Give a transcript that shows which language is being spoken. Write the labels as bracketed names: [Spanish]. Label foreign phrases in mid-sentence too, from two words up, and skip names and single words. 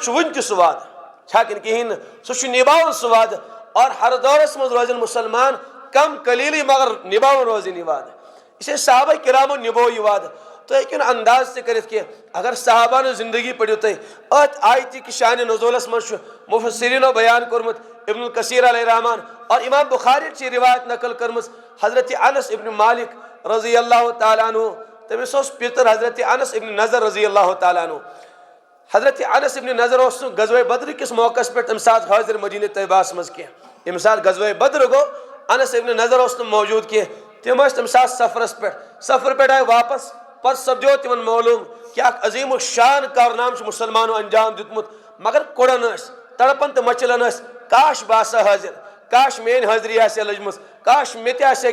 [Kashmiri] چھُ وُنہِ تہِ سُہ وعدٕ چھا کِنہٕ کِہیٖنۍ نہٕ سُہ چھُ نِباوان سُہ وعدٕ اور ہر دورس منٛز روزن مُسلمان کم قلیٖلٕے مگر نِباوان روزن یہِ وعدٕ اسے صحابہ کرامو نِبو یہِ وعدٕ تُہۍ ہیٚکِو نہٕ انداز تہِ کٔرِتھ کینٛہہ اگر صحابہ ہٕنٛز زندگی پٔرِو تُہۍ أتھۍ آیتہِ کہِ شانہِ نزوٗلس منٛز چھُ مُفسریٖنو بیان کوٚرمُت ابن الکثیر علیہ رحمان اور امام بخاری چھِ یہِ روایت نقل کٔرمٕژ حضرتِ انس ابن مالک رضی اللہ تعالیٰ عنہ تٔمِس اوس پِتٕر حضرتِ انس ابن نظر رضی اللہ تعالیٰ عنہ حضرتِ انس ابن نظر اوس نہٕ غزوہ بدر کِس موقعس پٮ۪ٹھ تمہِ ساتہٕ حٲضِر مدیٖنہ طیبہس منٛز کینٛہہ ییٚمہِ ساتہٕ غزوہ بدر گوٚو انس ابن نظر اوس نہٕ موجوٗد کینٛہہ تِم ٲسۍ تمہِ ساتہٕ سفرس پٮ۪ٹھ سفر پٮ۪ٹھ آے واپس پتہٕ سپدیو تِمن معلوٗم کہِ اکھ عظیٖم الشان کارنامہٕ چھُ مُسلمانو انجام دیُتمُت مگر کوڑان ٲسۍ تڑپان تہٕ مچلان ٲسۍ کاش بہٕ آسہٕ ہا حٲضِر کاش میٲنۍ حٲضری آسہِ ہا لٔجمٕژ کاش مےٚ تہِ آسہِ